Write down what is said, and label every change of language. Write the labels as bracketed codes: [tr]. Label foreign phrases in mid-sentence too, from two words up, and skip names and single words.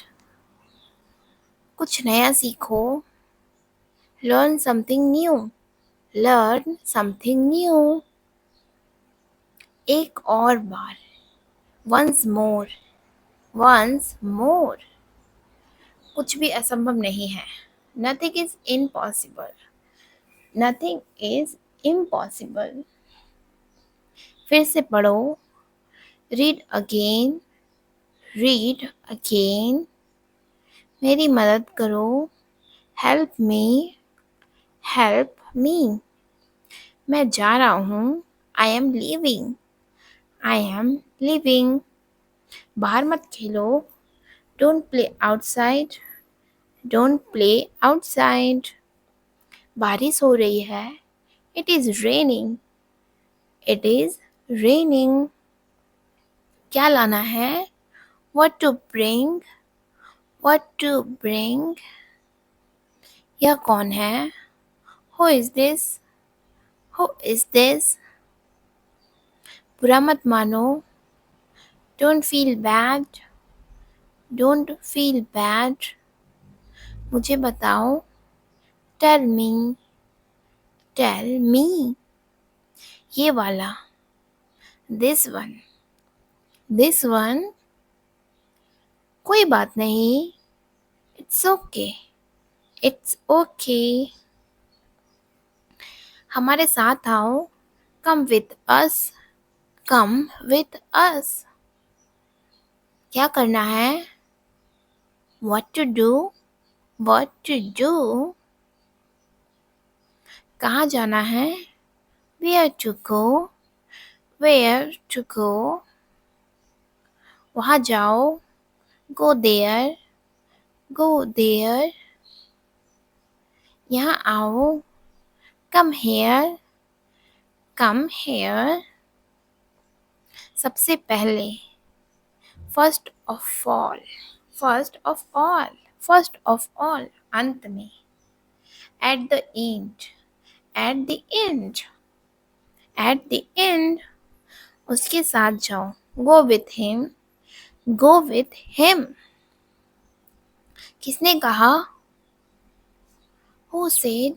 [hi] कुछ नया सीखो, [en] learn something new, learn something new. [hi] एक और बार, [en] once more, once more. [hi] कुछ भी असंभव नहीं है, [en] nothing is impossible, nothing is impossible. [hi] फिर से पढ़ो, [en] read again, read again. [hi] मेरी मदद करो, [en] help me, help me. [hi] मैं जा रहा हूँ, [en] I am leaving, I am leaving. [hi] बाहर मत खेलो, [en] don't play outside, don't play outside. [hi] बारिश हो रही है, [en] it is raining, it is raining. [hi] क्या लाना है, [en] what to bring, what to bring. [hi] यह कौन है, [en] who is this, who is this. [hi] बुरा मत मानो, [en] don't feel bad, don't feel bad. [hi] मुझे बताओ, [en] tell me, tell me. [hi] ये वाला, [en] this one, this one. [hi] कोई बात नहीं, [en] it's okay, it's okay. [hi] हमारे साथ आओ, [en] come with us, come with us. [hi] क्या करना है? [en] What to do? What to do? [hi] कहाँ जाना है? [en] Where to go? Where to go? [hi] वहाँ जाओ, [en] go there, go there। [hi] यहाँ आओ, [en] come here, come here। [hi] सबसे पहले, [en] first of all, first of all, first of all। [hi] अंत में, [en] at the end, at the end, at the end। [hi] उसके साथ जाओ, [en] go with him, go with him। [hi] किसने कहा? [en] Who said?